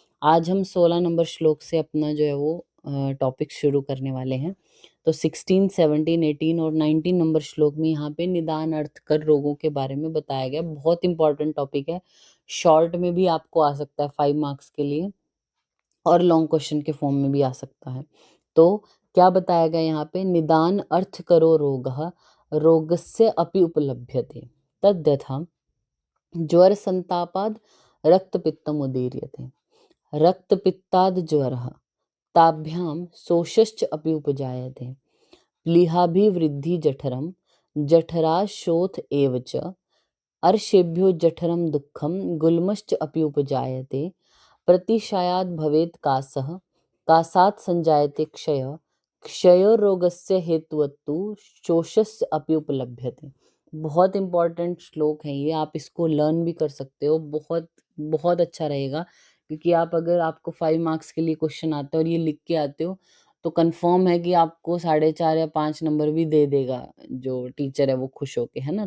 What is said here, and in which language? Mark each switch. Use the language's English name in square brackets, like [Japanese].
[Hindi] आज हम 16 नंबर श्लोक से अपना जो है वो टॉपिक शुरू करने वाले हैं। तो 16, 17, 18 और 19 नंबर श्लोक में यहाँ पे निदान अर्थ कर रोगों के बारे में बताया गया। बहुत इंपॉर्टेंट टॉपिक है, शॉर्ट में भी आपको आ सकता है 5 मार्क्स के लिए और लॉन्ग क्वेश्चन के फॉर्म में भी आ सकता है। तो क्या बताया गया यहाँ पे, [Sanskrit] निदान अर्थ करो रोगः रोगस्य अपि उपलभ्यते तद्यथा ज्वर संतापाद रक्तपित्तम उदीर्यते रक्तपित्ताद ज्वरः ताभ्यां शोषश्च अपि उपजायते प्लीहाभिवृद्धि जठरं जठराशोथ एव च अर्षेभ्यो जठरं दुःखं गुल्मश्च अपि उपजायते प्रतिशायात् भवेत् कासः कासात् संजायते क्षयः क्षयोरोगस्य हेतुवत्तु शोषस्य अपि उपलभ्यते। [Hindi] बहुत इंपॉर्टेंट श्लोक है ये, आप इसको लर्न भी कर सकते हो। बहुत बहुत अच्छा रहेगा क्योंकि आप अगर आपको 5 मार्क्स के लिए क्वेश्चन आते हैं और ये लिख के आते हो तो कंफर्म है कि आपको 4.5 या 5 नंबर भी दे देगा जो टीचर है वो खुश होके, है ना।